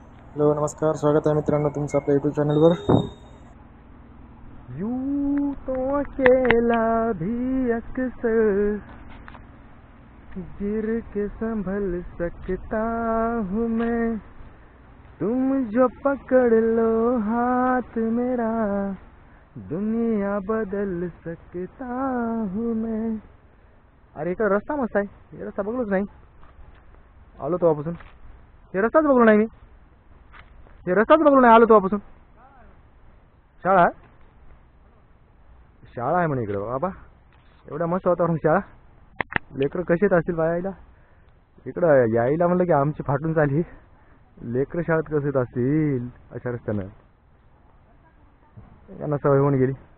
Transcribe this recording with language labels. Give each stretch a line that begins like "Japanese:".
Marathi: Hello नमस्कार, स्वागत आहे मित्रांनो तुमचं आपल्या यूट्यूब चॅनलवर।
Hindi: यूं तो अकेला भी अक्सर गिर के संभल सकता हूँ मैं, तुम जो पकड़ लो हाथ मेरा दुनिया बदल सकता हूँ मैं।
Marathi: अरे इकडे रस्ता मस्त आहे, हे रस्ता बघलोच नाही, आलो तेव्हापासून हे रस्ताच बघलो नाही मी, हे रस्ताच बघलो नाही आलो तेव्हापासून। शाळा शाळा आहे म्हणे इकडे बाबा, एवढ्या मस्त वातावरण शाळा, लेकरं कशी येत असतील बायाला इकडं यायला म्हणलं की आमची फाटून चालली, लेकरं शाळेत कसे येत असतील अशा रस्त्यानं, यांना सवय होऊन गेली।